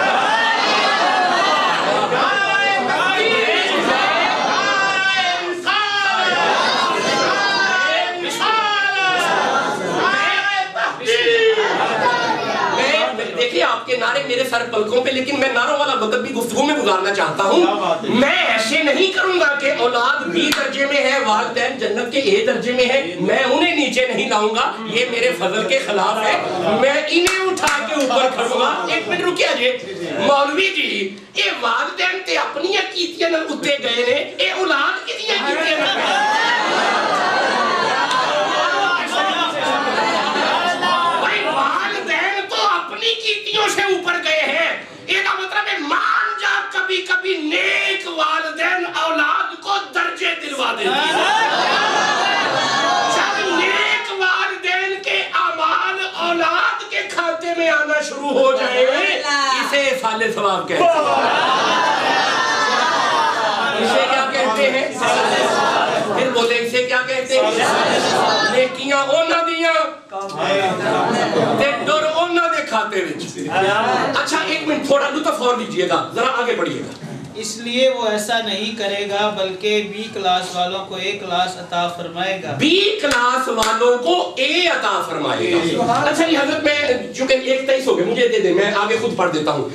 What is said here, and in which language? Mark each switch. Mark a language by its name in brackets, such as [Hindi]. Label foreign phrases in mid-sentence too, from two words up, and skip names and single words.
[Urdu] دیکھیں آپ کے نعرے میرے سر پلکوں پہ، لیکن میں نعروں والا وقت بھی گفتگو میں گزارنا چاہتا ہوں. میں ایسے نہیں کروں گا کہ اولاد بی درجے میں ہے، والدین جنت کے اے درجے میں ہے، میں انہیں نیچے نہیں لاؤں گا، یہ میرے فضل کے خلاف ہے. میں انہیں اٹھا کے اوپر کھڑوں گا. [Punjabi] ایک منٹ رکیا جی. مولوی جی یہ والدین تے اپنی کیتیاں نال اتے گئے نے، اے اولاد کیتیاں کیتیاں نال سے اوپر گئے ہیں. [Urdu] یہ مطلب ہے مان جا کبھی کبھی نیک والدین اولاد کو درجے دلوا دیتے ہیں. جب نیک والدین کے اعمال اولاد کے کھاتے میں آنا شروع ہو جائے اسے فال ثواب کہتے ہیں. اسے کیا کہتے ہیں؟ پھر بولے اسے کیا کہتے ہیں؟ [Punjabi] نیکیاں اونا دیاں تے ڈر اونا دے کھاتے وچ. [Urdu] اچھا ایک منٹ تھوڑا لطف اور دیجئے گا، ذرا آگے بڑھئے گا. اس لیے وہ ایسا نہیں کرے گا بلکہ بی کلاس والوں کو اے کلاس عطا فرمائے گا. بی کلاس والوں کو اے عطا فرمائے گا. اچھا یہ حضرت میں چونکہ 1:23 ہو گئے مجھے دے دیں، میں آگے خود پڑھ دیتا ہوں.